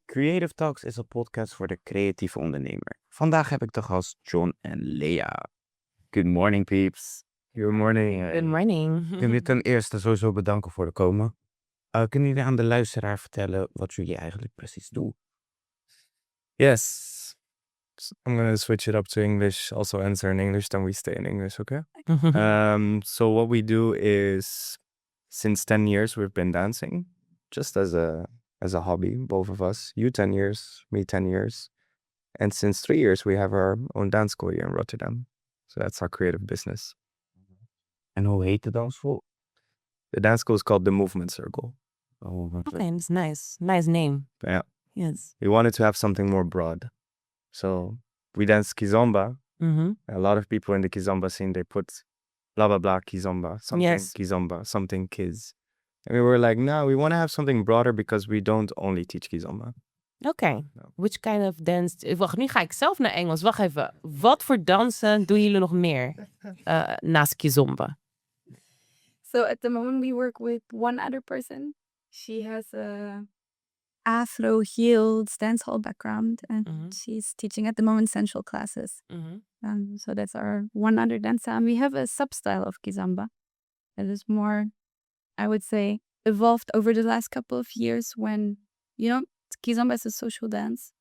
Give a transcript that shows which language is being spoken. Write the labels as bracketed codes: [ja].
[nl] Creative Talks is een podcast voor de creatieve ondernemer. Vandaag heb ik de gast John en Lea. [en] Good morning, peeps. Good morning. Good morning. [nl] Ik wil jullie ten eerste sowieso bedanken voor de komen. Kunnen jullie aan de luisteraar vertellen wat jullie eigenlijk precies doen? [en] Yes. I'm going to switch it up to English, also answer in English, then we stay in English, okay? So what we do is, since 10 years we've been dancing, just as a hobby, both of us. You 10 years, me 10 years. And since 3 years we have our own dance school here in Rotterdam. So that's our creative business. [nl] En hoe heet de dansschool? [en] The dance school is called The Movement Circle. Okay, that's nice. Nice name. Yeah. Yes. We wanted to have something more broad. So we dance kizomba. A lot of people in the kizomba scene, they put blah, blah, blah, kizomba, something Yes. kizomba, something kids. And we were like, no, we want to have something broader because we don't only teach kizomba. Okay. No. Which kind of dance... [nl] Wacht, nu ga ik zelf naar Engels. Wacht even. Wat voor dansen doen jullie nog meer naast kizomba? [en] So at the moment we work with one other person. She has a Afro heels dancehall background and she's teaching at the moment sensual classes. So that's our one other dancer. And we have a sub-style of kizomba that is more, I would say, evolved over the last couple of years when, kizomba is a social dance.